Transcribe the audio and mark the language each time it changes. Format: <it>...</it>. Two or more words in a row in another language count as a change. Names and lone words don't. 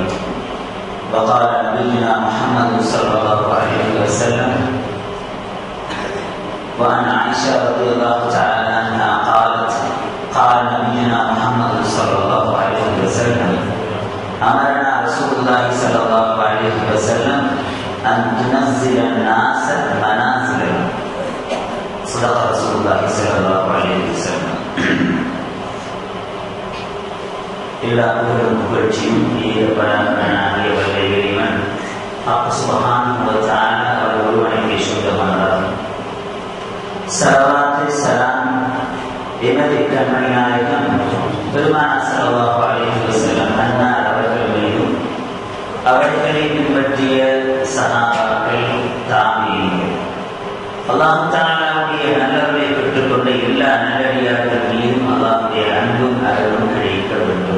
<ar>وقال نبينا محمد صلى الله عليه وسلم: وعن عائشة رضي الله تعالى عنها قالت: قال نبينا محمد صلى الله عليه وسلم: أمرنا رسول الله صلى الله عليه وسلم أن تنزل الناس منازلهم. صدق رسول الله صلى الله عليه وسلم.</ar> <ta>எல்லா புகழும் புகழ்ச்சியும் இறைவன் அல்லாஹ்</ta> <ar>سبحانه وتعالى</ar> <ta>அவர் ஒருவனுக்கே சொந்தமானதாகும். ஸலவாத் ஸலாம் எமது கண்மணி நாயகம் பெருமானார்</ta> <ar>صلى الله عليه وسلم</ar> <ta>அன்னார் அவர்கள் மீதும் அவர்களை பின்பற்றிய சஹாபாக்கள் தாபீன்கள் அல்லாஹ் தஆலாவுடைய நல்லவரை பெற்றுக்கொண்ட எல்லா நல்லடியார்கள் மீதும் அல்லாஹ்வுடைய அன்பும் அருளும் கிடைக்க வேண்டும்.</ta>